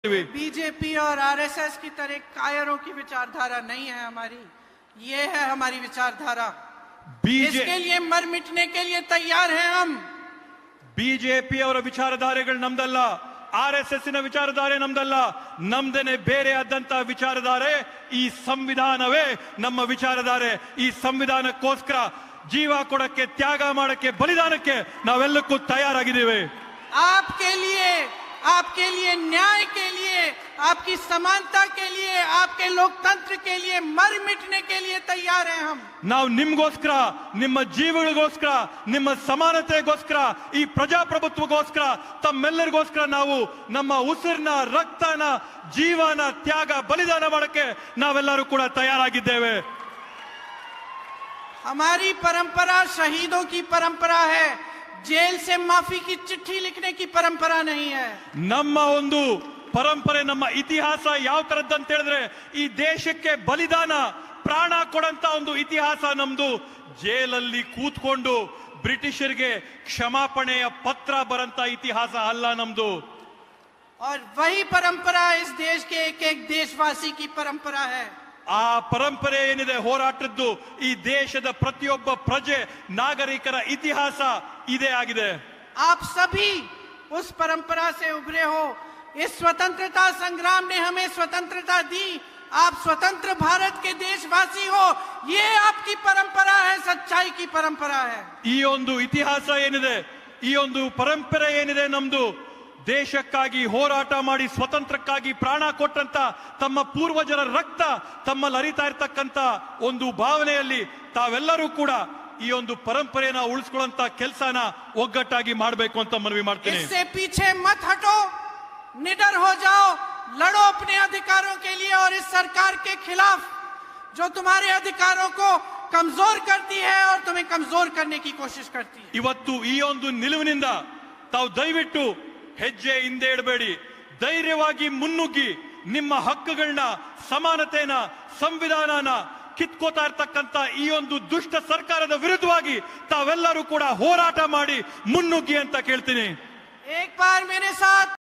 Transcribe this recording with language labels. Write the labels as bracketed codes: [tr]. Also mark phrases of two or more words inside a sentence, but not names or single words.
[hi] बीजेपी और आरएसएस की तरह कायरों की विचारधारा नहीं है हमारी, ये है हमारी विचारधारा। इसके लिए मर मिटने के लिए तैयार हैं हम। [kn] ಬಿಜೆಪಿ ಅವರ ವಿಚಾರಧಾರೆಗಳು ನಮ್ದಲ್ಲ, ಆರ್ಎಸ್ಎಸ್ ನ ವಿಚಾರಧಾರೆ ನಮ್ದಲ್ಲ, ನಮ್ದೇನೆ ಬೇರೆ ಆದಂತ ವಿಚಾರಧಾರೆ. ಈ ಸಂವಿಧಾನವೇ ನಮ್ಮ ವಿಚಾರಧಾರೆ. ಈ ಸಂವಿಧಾನಕ್ಕೋಸ್ಕರ ಜೀವ ಕೊಡಕ್ಕೆ, ತ್ಯಾಗ ಮಾಡಕ್ಕೆ, ಬಲಿದಾನಕ್ಕೆ ನಾವೆಲ್ಲಕ್ಕೂ ತಯಾರಾಗಿದ್ದೇವೆ. [hi] आपके लिए न्याय के लिए, आपकी समानता के लिए, आपके लोकतंत्र के लिए मर मिटने के लिए तैयार हैं हम। [kn] ನಾವು ನಿಮಗೋಸ್ಕರ, ನಿಮ್ಮ ಜೀವಗಳಿಗೋಸ್ಕರ, ನಿಮ್ಮ ಸಮಾನತೆಗೋಸ್ಕರ, ಈ ಪ್ರಜಾಪ್ರಭುತ್ವಗೋಸ್ಕರ, ತಮ್ಮೆಲ್ಲರಿಗೋಸ್ಕರ ನಾವು ನಮ್ಮ ಉಸಿರನ್ನ, ರಕ್ತನ, ಜೀವನ, ತ್ಯಾಗ, ಬಲಿದಾನ ಮಾಡಕ್ಕೆ ನಾವೆಲ್ಲರೂ ಕೂಡ ತಯಾರಾಗಿದ್ದೇವೆ. [hi] हमारी परंपरा शहीदों की परंपरा है, जेल से माफी की चिट्ठी लिखने की परंपरा नहीं है. [kn] ನಮ್ಮ ಒಂದು ಪರಂಪರೆ, ನಮ್ಮ ಇತಿಹಾಸ ಯಾವ ತರದ್ದಂತ ಹೇಳಿದ್ರೆ, ಈ ದೇಶಕ್ಕೆ ಬಲಿದಾನ, ಪ್ರಾಣ ಕೊಡಂತ ಒಂದು ಇತಿಹಾಸ ನಮ್ದು. ಜೇಲಲ್ಲಿ ಕೂತ್ಕೊಂಡು ಬ್ರಿಟಿಷರಿಗೆ ಕ್ಷಮಾಪಣೆಯ ಪತ್ರ ಬರಂತ ಇತಿಹಾಸ ಅಲ್ಲ ನಮ್ದು. [hi] और वही परंपरा इस देश के एक एक देशवासी की परंपरा है. [kn] ಆ ಪರಂಪರೆ ಏನಿದೆ ಹೋರಾಟದ್ದು, ಈ ದೇಶದ ಪ್ರತಿಯೊಬ್ಬ ಪ್ರಜೆ, ನಾಗರಿಕರ ಇತಿಹಾಸ ಇದೇ ಆಗಿದೆ. [hi] आप सभी उस परंपरा से उभरे हो. इस स्वतंत्रता संग्राम ने हमें स्वतंत्रता दी. आप स्वतंत्र भारत के देशवासी हो. ये आपकी परंपरा है, सच्चाई की परंपरा है. [kn] ಈ ಒಂದು ಇತಿಹಾಸ ಏನಿದೆ, ಈ ಒಂದು ಪರಂಪರೆ ಏನಿದೆ ನಮ್ದು, ದೇಶಕ್ಕಾಗಿ ಹೋರಾಟ ಮಾಡಿ ಸ್ವತಂತ್ರಕ್ಕಾಗಿ ಪ್ರಾಣ ಕೊಟ್ಟಂತ ತಮ್ಮ ಪೂರ್ವಜರ ರಕ್ತ ತಮ್ಮಲ್ಲಿ ಹರಿತಾ ಇರ್ತಕ್ಕಂತ ಒಂದು ಭಾವನೆಯಲ್ಲಿ ತಾವೆಲ್ಲರೂ ಕೂಡ ಈ ಒಂದು ಪರಂಪರೆನ ಉಳಿಸ್ಕೊಳ್ಳುವಂತ ಕೆಲಸನ ಒಗ್ಗಟ್ಟಾಗಿ ಮಾಡಬೇಕು ಅಂತ ಮನವಿ ಮಾಡ್ತೀನಿ. [hi] इससे पीछे मत हटो, निडर हो जाओ, लड़ो अपने अधिकारों के लिए और इस सरकार के खिलाफ जो तुम्हारे अधिकारों को कमजोर करती है और तुम्हें कमजोर करने की कोशिश करती है. [kn] ಇವತ್ತು ಈ ಒಂದು ನಿಲುವಿನಿಂದ ತಾವು ದಯವಿಟ್ಟು ಹೆಜ್ಜೆ ಹಿಂದೆ ಇಡಬೇಡಿ. ಧೈರ್ಯವಾಗಿ ಮುನ್ನುಗ್ಗಿ ನಿಮ್ಮ ಹಕ್ಕುಗಳನ್ನ, ಸಮಾನತೆನ, ಸಂವಿಧಾನನ ಕಿತ್ಕೋತಾ ಇರ್ತಕ್ಕಂತ ಈ ಒಂದು ದುಷ್ಟ ಸರ್ಕಾರದ ವಿರುದ್ಧವಾಗಿ ತಾವೆಲ್ಲರೂ ಕೂಡ ಹೋರಾಟ ಮಾಡಿ ಮುನ್ನುಗ್ಗಿ ಅಂತ ಕೇಳ್ತೀನಿ. [hi] एक बार मेरे साथ